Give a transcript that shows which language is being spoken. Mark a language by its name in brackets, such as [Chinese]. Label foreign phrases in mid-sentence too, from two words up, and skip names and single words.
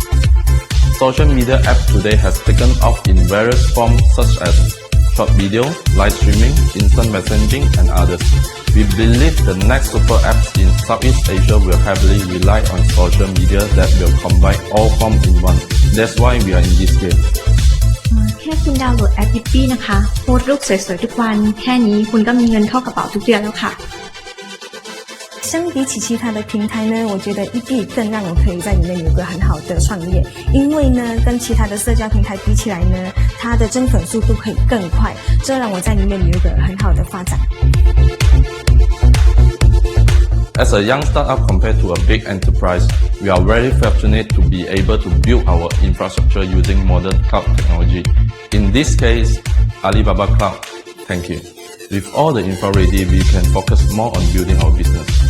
[English] Social media app today has taken off in various forms such as short video, live streaming, instant messaging, and others. We believe the next super apps in Southeast Asia will heavily rely on social media that will combine all forms in one. That's why we are in this game. [Thai] แค่คุณดาวน์โหลดแอป EP นะคะโพสต์รูปสวยๆทุกวันแค่นี้คุณก็มีเงินเข้ากระเป๋าทุกเดือนแล้วค่ะ [Chinese] 相比起其他的平台呢，我觉得 EP 更让我可以在里面有个很好的创业，因为呢，跟其他的社交平台比起来呢，它的增粉速度可以更快，这让我在里面有一个很好的发展。 [English] As a young startup compared to a big enterprise, we are very fortunate to be able to build our infrastructure using modern cloud technology. In this case, Alibaba Cloud. Thank you. With all the infra ready, we can focus more on building our business.